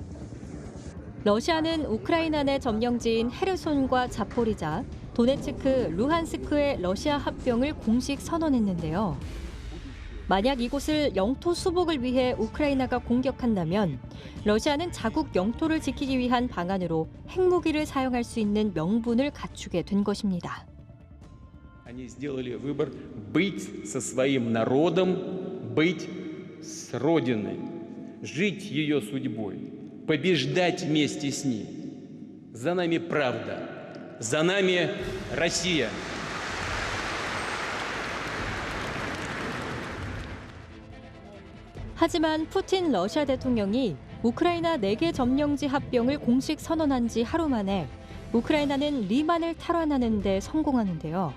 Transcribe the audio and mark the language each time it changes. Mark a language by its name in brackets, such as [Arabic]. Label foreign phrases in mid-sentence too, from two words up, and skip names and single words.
[Korean] 러시아는 우크라이나 내 점령지인 헤르손과 자포리자, 도네츠크, 루한스크의 러시아 합병을 공식 선언했는데요. 만약 이곳을 영토 수복을 위해 우크라이나가 공격한다면 러시아는 자국 영토를 지키기 위한 방안으로 핵무기를 사용할 수 있는 명분을 갖추게 된 것입니다. [Russian] Они сделали выбор быть со своим народом, быть с Родиной, жить ее судьбой, побеждать вместе с ней. За нами правда, за нами Россия. [Korean] 하지만 푸틴 러시아 대통령이 우크라이나 4개 점령지 합병을 공식 선언한 지 하루 만에 우크라이나는 리만을 탈환하는 데 성공하는데요.